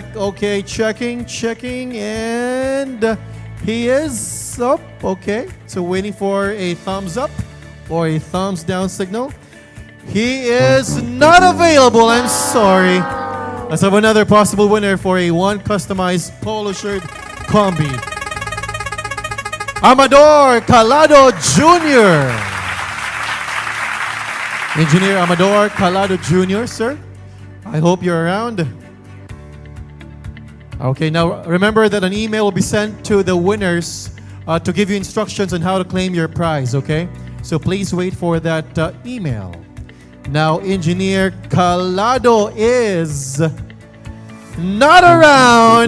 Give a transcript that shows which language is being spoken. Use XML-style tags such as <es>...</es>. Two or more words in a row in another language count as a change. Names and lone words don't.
<en>Okay, checking, and he is up. Okay, so waiting for a thumbs up or a thumbs down signal. He is not available. I'm sorry. Let's have another possible winner for a 1 customized polo shirt combi. Amador Calado Jr. Engineer Amador Calado Jr., sir. I hope you're around. Okay, now remember that an email will be sent to the winners to give you instructions on how to claim your prize, okay? So please wait for that email. Now, Engineer Calado is not around.</en>